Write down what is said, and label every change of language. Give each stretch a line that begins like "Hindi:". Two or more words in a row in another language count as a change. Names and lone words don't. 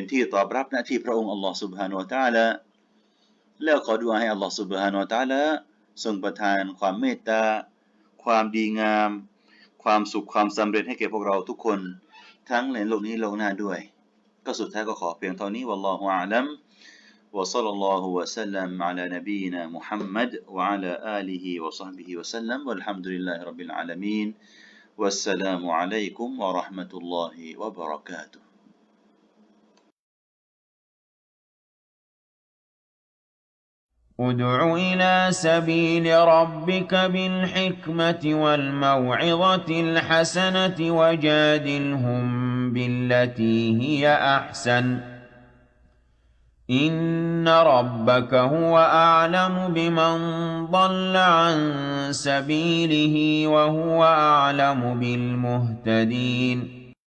Thai: ที่ตอบรับหน้าที่พระองค์
Arabic: الله سبحانه وتعالى
Thai: แล้วขอดุอาให้
Arabic: الله سبحانه وتعالى
Thai: ทรงประทานความเมตตาความดีงามความสุขความสำเร็จให้แก่พวกเราทุกคนทั้งในโลกนี้โลกหน้าด้วยก็สุดท้ายก็ขอเพียงเท่านี้
Arabic: والله أعلم وصلى الله وسلم على نبينا محمد وعلى آله وصحبه وسلم والحمد لله رب العالمين والسلام عليكم ورحمة الله وبركاته ادع إلى سبيل ربك بالحكمة والموعظة الحسنة وجادلهم بالتي هي أحسن إن ربك هو أعلم بمن ضل عن سبيله وهو أعلم بالمهتدين